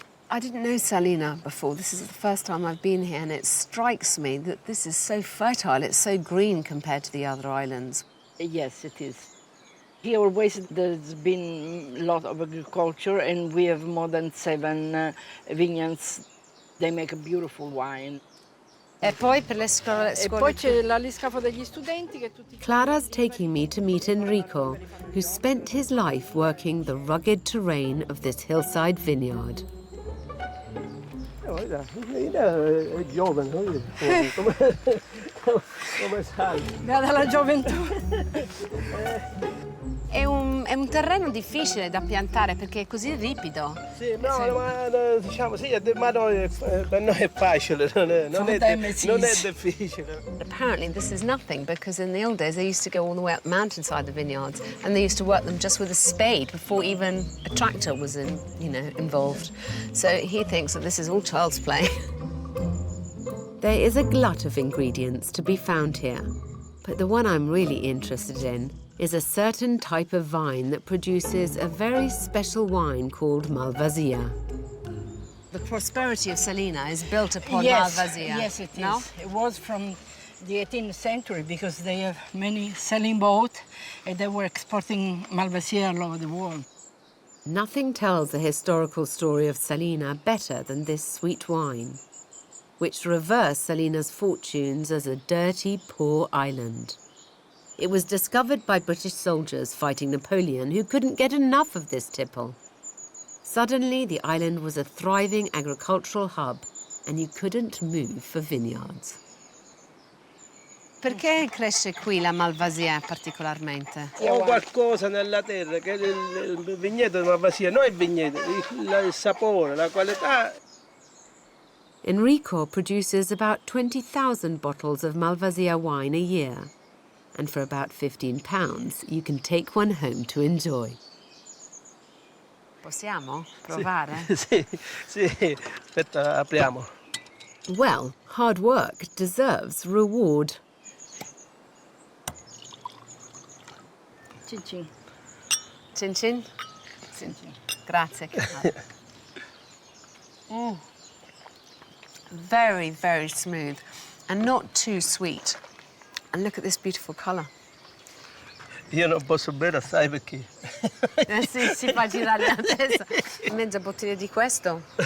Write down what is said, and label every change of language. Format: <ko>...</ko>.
<en>I didn't know Salina before. This is the first time I've been here, and it strikes me that this is so fertile. It's so green compared to the other islands. Yes, it is. Here always there's been a lot of agriculture, and we have more than 7 vineyards. They make a beautiful wine.</en> <it>E poi per le scuole... E poi c'è l'aliscafo degli studenti che tutti...</it> <en>Clara's taking me to meet Enrico, who spent his life working the rugged terrain of this hillside vineyard.</en> <it>È giovane, come sai? Dalla gioventù. È un è un terreno difficile da piantare perché è così ripido. Sì, no, ma diciamo sì, ma per noi è facile, non è difficile.</it> <en>Apparently this is nothing because in the old days they used to go all the way up the mountainside, the vineyards, and they used to work them just with a spade before even a tractor was involved. So he thinks that this is all child's play. There is a glut of ingredients to be found here, but the one I'm really interested in is a certain type of vine that produces a very special wine called Malvasia. The prosperity of Salina is built upon Yes, Malvasia. yes, it is. No? It was from the 18th century because they have many sailing boats and they were exporting Malvasia all over the world. Nothing tells the historical story of Salina better than this sweet wine, which reversed Salina's fortunes as a dirty, poor island. It was discovered by British soldiers fighting Napoleon who couldn't get enough of this tipple. Suddenly, the island was a thriving agricultural hub and you couldn't move for vineyards.</en> <it>Perché cresce qui la Malvasia particolarmente? Ho qualcosa nella terra che il vigneto di Malvasia, non il vigneto, il sapore, la qualità.</it> <en>Enrico produces about 20,000 bottles of Malvasia wine a year. And for about £15, you can take one home to enjoy.</en> <it>Possiamo provare? Sì, aspetta, apriamo.</it> <en>Well, hard work deserves reward.</en> <it>Cin cin. Cin cin? Cin cin. Grazie.</it> <en>Very, very smooth and not too sweet. And look at this beautiful colour.</en> <it>Io non posso bere assai perché... Sì, si fa girare la testa. Mezza bottiglia di questo.</it>